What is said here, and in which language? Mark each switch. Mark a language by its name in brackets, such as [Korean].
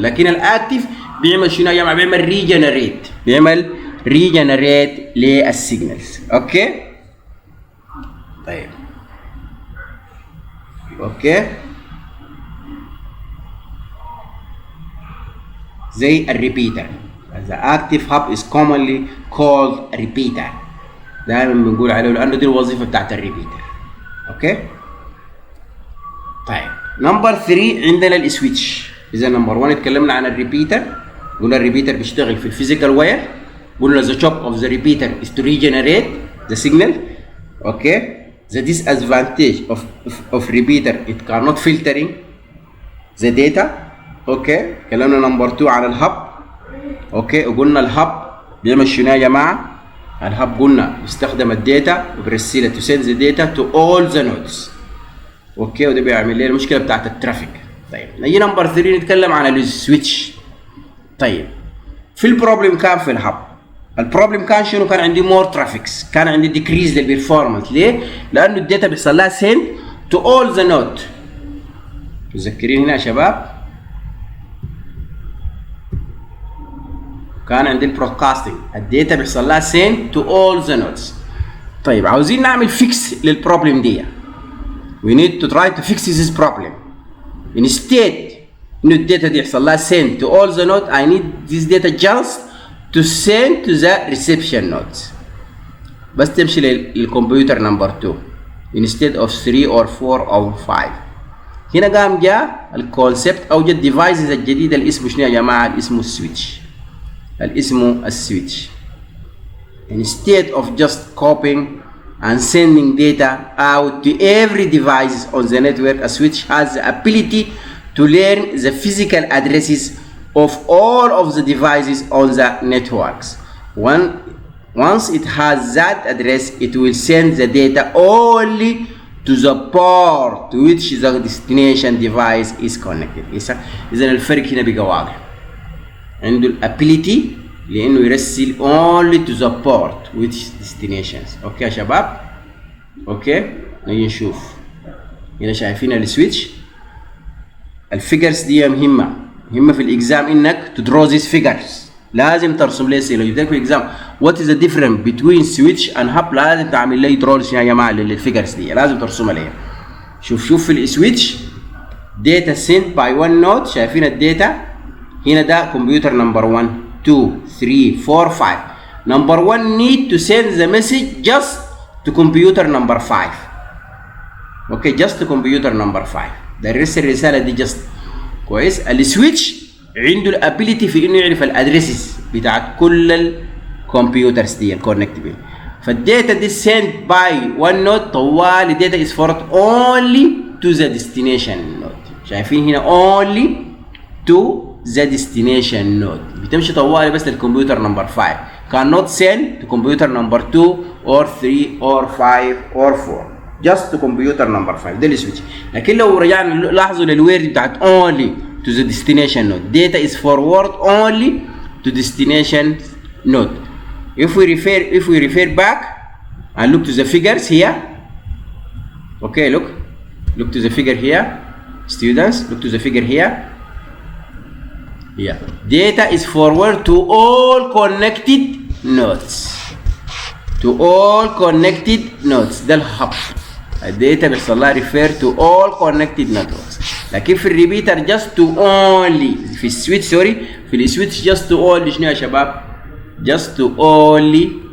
[Arabic] لكن الاكتيف بيعمل شنو يا جماعه؟ بيعمل ريجنريت، بيعمل ريجنريت للسيجنالز. اوكي طيب اوكي زي الريبيتر. [English] The active hub is commonly called a repeater. [Arabic] دائما بنقول عليه لانه دي الوظيفه بتاعت الريبيتر. اوكي طيب نمبر 3 عندنا السويتش. اذا نمبر 1 اتكلمنا عن الريبيتر، قلنا الريبيتر بيشتغل في الفيزيكال واير. قلنا [English] the job of the repeater is to regenerate the signal. [Arabic] اوكي [English] the disadvantage of repeater it cannot filtering the data. [Arabic] اوكي كلامنا نمبر 2 عن الهب. اوكي وقلنا الهب بيعمل شنو يا جماعه؟ الهب قلنا بيستخدم الداتا وبيرسلها تو سند ذا داتا تو اول ذا نودز. اوكي وده بيعمل لي المشكله بتاعت الترافيك. طيب نيجي نمبر 3 نتكلم عن السويتش. طيب في البروبلم كان في الهب، البروبلم كان شنو؟ كان عندي مور ترافيكس، كان عندي ديكريز للبرفورمانس. ليه؟ لانه الداتا بيحصل لها سند تو اول ذا نود. متذكرين هنا يا شباب؟ كان عندي البرودكاستنج، الداتا بيحصل لها [English] send to all the nodes. [Arabic] طيب عاوزين نعمل فيكس للبروبلم دي. [English] we need to try to fix this problem. instead [Arabic] انه الداتا دي يحصل لها [English] send to all the nodes, I need this data just to send to the reception nodes. [Arabic] بس تمشي للكمبيوتر نمبر 2 [English] instead of 3 or 4 or 5. [Arabic] هنا قام جاء الكونسبت اوجد ديفايسز الجديده اللي اسمه شنو يا جماعه؟ اللي اسمه السويتش. اللي اسمه السويتش. [English] instead of just copying and sending data out to every device on the network, a switch has the ability to learn the physical addresses of all of the devices on the networks. Once it has that address, it will send the data only to the port to which the destination device is connected. [Arabic] إذا الفرق هنا بقى واضح. عنده [English] الability [Arabic] لأنه يرسل [English] only to the port which destinations. [Arabic] أوكي يا شباب؟ أوكي؟ نيجي نشوف. هنا شايفين السويتش. الفيجرز دي مهمة في الإكزام إنك تدرو [English] these figures. [Arabic] لازم ترسم لي سي. لو جبت لك في الإكزام [English] what is the difference between switch and hub، [Arabic] لازم تعمل لي درولز يا جماعة للفيجرز دي، لازم ترسمها لي. شوف في السويتش [English] data sent by one node. [Arabic] شايفين الداتا هنا ده كمبيوتر نمبر 1 2 3 4 5. [English] Number 1 need to send the message just to computer number 5. Okay just to computer number 5. [Arabic] ده يرسل الرسالة دي [English] just. [Arabic] كويس. السويتش عنده الابيليتي في انه يعرف الادريسز بتاعت كل الكمبيوترز دي الكونكتبل. فالداتا دي [English] sent by one node [Arabic] طوال الداتا [English] is forwarded only to the destination node. [Arabic] شايفين هنا [English] only to the destination node. [Arabic] بتمشي طوالي بس للكمبيوتر نمبر 5. [English] cannot send to computer number 2 or 3 or 5 or 4. just to computer number 5. [Arabic] ده السويتش. لكن لو رجعنا لاحظوا للويرد بتاعت [English] only to the destination node. data is forward only to destination node. If we refer back and look to the figures here. Okay, look to the figure here. Students, look to the figure here. Yeah. Data is forward to all connected nodes. To all connected nodes. [Arabic] ده الهب. الداتا بيحصل لها [English] refer to all connected networks. [Arabic] لكن في الريبيتر [English] just to only. [Arabic] في السويتش في السويتش [English] just to only [Arabic] شنو يا شباب؟ just to only.